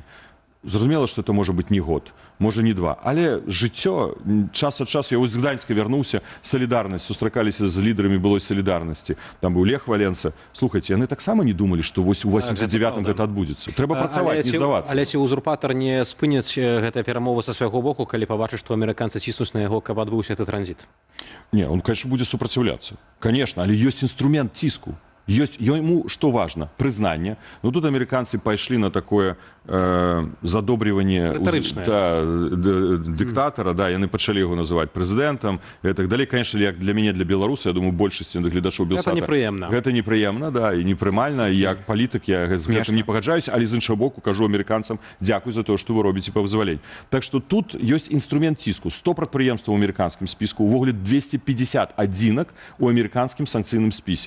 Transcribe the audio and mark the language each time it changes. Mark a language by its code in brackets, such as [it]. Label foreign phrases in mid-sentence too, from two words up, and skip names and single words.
[be] Зразумела, што это можа быць не год, можа не два, але жыццё час ад часу, я вось з Гданьска вярнуўся, салідарнасць, сустракаліся з лідарамі былой салідарнасці, там быў Лех Валенца. Слухайце, яны таксама не думалі, што вось у 89-м гэта адбудзецца. Трэба працаваць, не здавацца. Але ці узурпатар не спыняць гэтая перамова са свайго боку, калі пабачыць, што амерыканцы ціснуць на яго, каб адбыўся гэты транзіт? Не, [ru] он, конечно, [be] будзе супраціўляцца. Конечно, але ёсць інструмент ціску. [ru] Ему что важно? Признание. Но тут американцы пошли на такое задобривание диктатора, [be] да, яны пачалі [ru] его называть президентом и так далее. [be] Конечно, як для меня, для беларуса, я думаю, большасці гледачоў Белсата. Гэта непрыемна, да, і непрымальна, і як палітык я з гэтым не пагаджаюся, але з іншага боку кажу амерыканцам дзякуй за тое, што вы робіце па вызваленню. Так што тут ёсць інструмент ціску. 100 прадпрыемстваў у амерыканскім спіску, увогуле 250 адзінак у амерыканскім санкцыйным спісе.